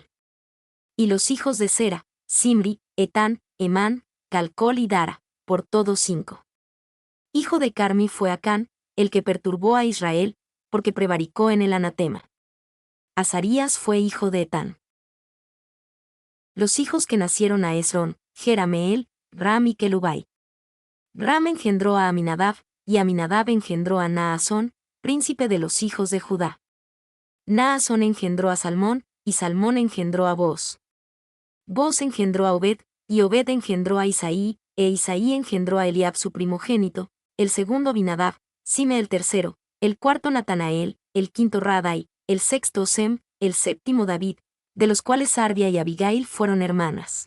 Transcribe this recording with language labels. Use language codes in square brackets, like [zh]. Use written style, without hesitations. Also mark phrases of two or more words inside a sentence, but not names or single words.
[es] Y los hijos de Zera: Simri, Etán, Emán, Calcol y Dara, por todos 5. Hijo de Carmi fue Acán, el que perturbó a Israel, porque prevaricó en el anatema. Azarías fue hijo de Etán. Los hijos que nacieron a Esrón: Jerameel, Ram y Kelubai. Ram engendró a Aminadab, y Aminadab engendró a Naasón, príncipe de los hijos de Judá. Naasón engendró a Salmón, y Salmón engendró a Boz. Boz engendró a Obed, y Obed engendró a Isaí, e Isaí engendró a Eliab su primogénito, el segundo Abinadab, Sime el tercero, el cuarto Natanael, el quinto Radai, el sexto Sem, el séptimo David, de los cuales Sarbia y Abigail fueron hermanas.